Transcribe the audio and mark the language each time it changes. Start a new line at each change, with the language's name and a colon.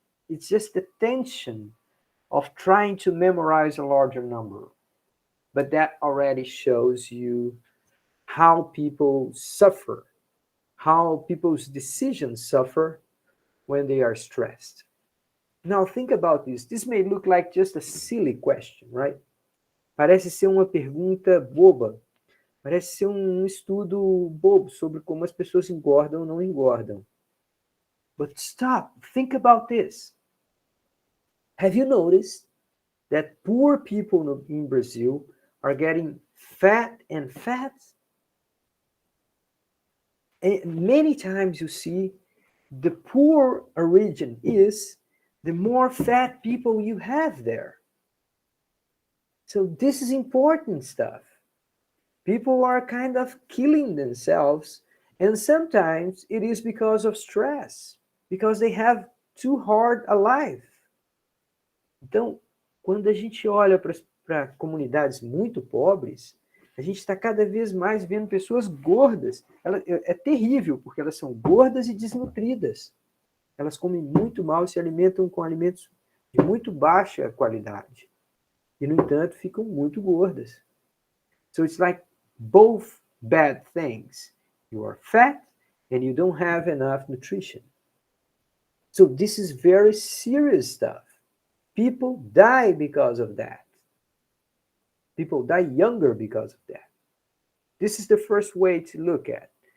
English: It's just the tension of trying to memorize a larger number. But that already shows you how people suffer, how people's decisions suffer when they are stressed. Now think about this. This may look like just a silly question, right?
Portuguese: Parece ser uma pergunta boba. Parece ser um estudo bobo sobre como as pessoas engordam ou não engordam.
English: But stop. Think about this. Have you noticed that poor people in Brazil are getting fat and fat? And many times you see the poorer a region is, the more fat people you have there. So this is important stuff. People are kind of killing themselves, and sometimes it is because of stress, because they have too hard a life.
Portuguese: Então, quando a gente olha para comunidades muito pobres, a gente está cada vez mais vendo pessoas gordas. É terrível, porque elas são gordas e desnutridas. Elas comem muito mal e se alimentam com alimentos de muito baixa qualidade. E, no entanto, ficam muito gordas.
English: So it's like both bad things. You are fat and you don't have enough nutrition. So this is very serious stuff. People die because of that. People die younger because of that. This is the first way to look at.